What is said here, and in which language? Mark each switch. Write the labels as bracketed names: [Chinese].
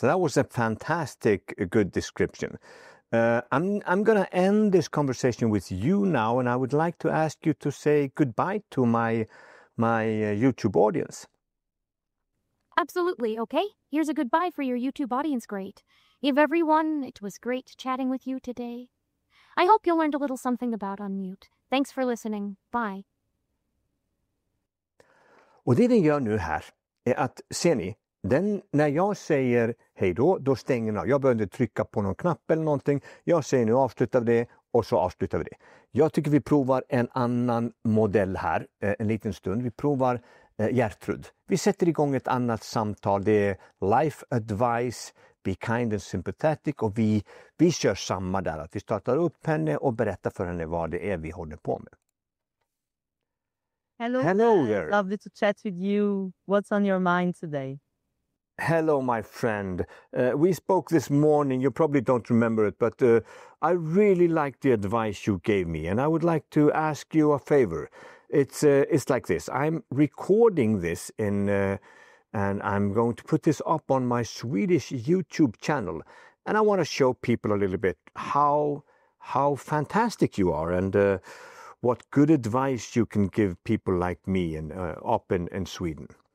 [English] That was a fantastic, good description. I'm going to end this conversation with you now, and I would like to ask you to say goodbye to my YouTube audience. Absolutely, okay? Here's a goodbye for your YouTube audience, great. Everyone, it was great chatting with you today. I hope you learned a little something about Unmute. Thanks for listening. Bye. [Swedish] Och det den gör nu här är att, ser ni, när jag säger hej då stänger den av. Jag behöver inte trycka på någon knapp eller någonting. Jag säger nu avslutar vi det och så avslutar vi det. Jag tycker vi provar en annan modell här en liten stund. Vi provar Gertrud. Vi sätter igång ett annat samtal. Det är [English] life advice, be kind and sympathetic, [Swedish] och vi kör samma där. Att vi startar upp henne och berättar för henne vad det är vi håller på med. [English] Hello there. Lovely to chat with you. What's on your mind today? Hello, my friend. We spoke this morning. You probably don't remember it, but I really liked the advice you gave me, and I would like to ask you a favor. It's like this. I'm recording this and I'm going to put this up on my Swedish YouTube channel, and I want to show people a little bit how fantastic you are and what good advice you can give people like me and up in Sweden.